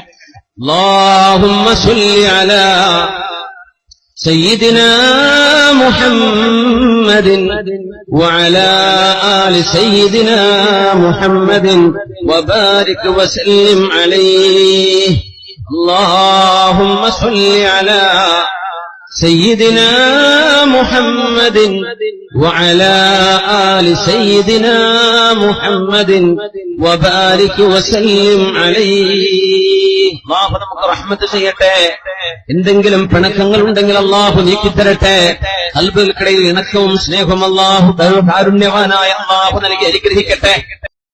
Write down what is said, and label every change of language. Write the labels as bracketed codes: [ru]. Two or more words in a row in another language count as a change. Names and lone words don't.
[ar] اللهم صل على سيدنا محمد وعلى آل سيدنا محمد وبارك وسلم عليه. اللهم صل على سيدنا محمد وعلى آل سيدنا محمد وبارك وسلم عليه. [ml] അല്ലാഹു നമുക്ക് റഹ്മത്ത് ചെയ്യട്ടെ. എന്തെങ്കിലും പിണക്കങ്ങൾ ഉണ്ടെങ്കിൽ അല്ലാഹു നീക്കിത്തരട്ടെ. ഖൽബുകൾക്കിടയിൽ ഇണക്കവും സ്നേഹവും അല്ലാഹു കാരുണ്യവാനായ അല്ലാഹു നൽകി അനുഗ്രഹിക്കട്ടെ.